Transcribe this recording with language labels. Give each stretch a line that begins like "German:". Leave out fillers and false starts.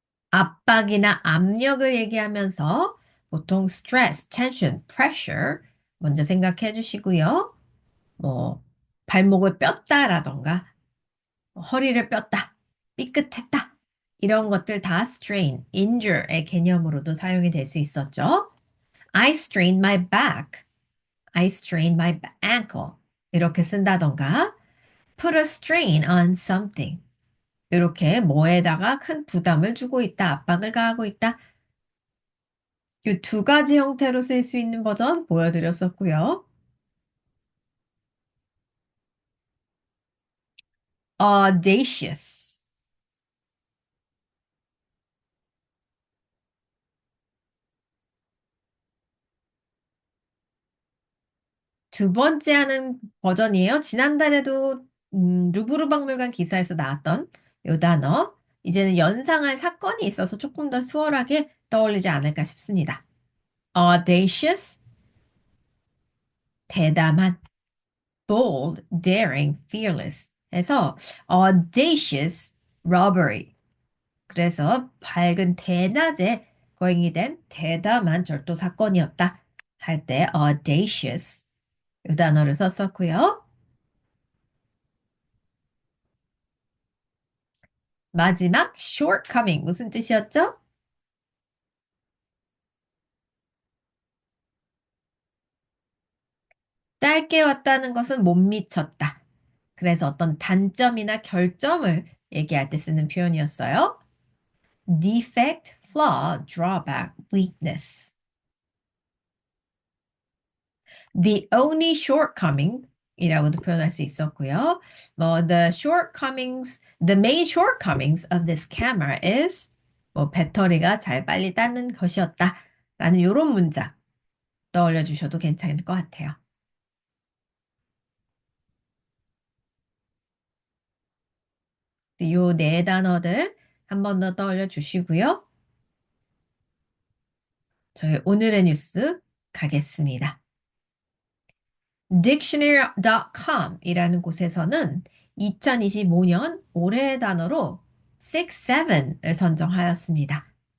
Korean: 압박이나 압력을 얘기하면서 보통 stress, tension, pressure 먼저 생각해 주시고요. 뭐 발목을 뼈다라던가 허리를 뼈다, 삐끗했다 이런 것들 다 strain, injure의 개념으로도 사용이 될 수 있었죠.
English: I strained my back. I strained my ankle.
Korean: 이렇게 쓴다던가
English: put a strain on something.
Korean: 이렇게 뭐에다가 큰 부담을 주고 있다, 압박을 가하고 있다. 이 두 가지 형태로 쓸 수 있는 버전 보여드렸었고요.
English: audacious.
Korean: 두 번째 하는 버전이에요. 지난달에도 루브르 박물관 기사에서 나왔던 요 단어. 이제는 연상할 사건이 있어서 조금 더 수월하게 떠올리지 않을까 싶습니다.
English: audacious,
Korean: 대담한,
English: bold, daring, fearless 해서 audacious robbery.
Korean: 그래서 밝은 대낮에 거행이 된 대담한 절도 사건이었다. 할 때 audacious 이 단어를 썼었고요. 마지막 shortcoming 무슨 뜻이었죠? 짧게 왔다는 것은 못 미쳤다. 그래서 어떤 단점이나 결점을 얘기할 때 쓰는 표현이었어요.
English: defect, flaw, drawback, weakness. The only shortcoming
Korean: 이라고도 표현할 수 있었고요.
English: the shortcomings, the main shortcomings of this camera is
Korean: 배터리가 잘 빨리 닿는 것이었다. 라는 이런 문장 떠올려 주셔도 괜찮을 것 같아요. 이 네 단어들 한 번 더 떠올려 주시고요. 저희 오늘의 뉴스 가겠습니다. dictionary.com 이라는 곳에서는 2025년 올해의 단어로 6, 7을 선정하였습니다.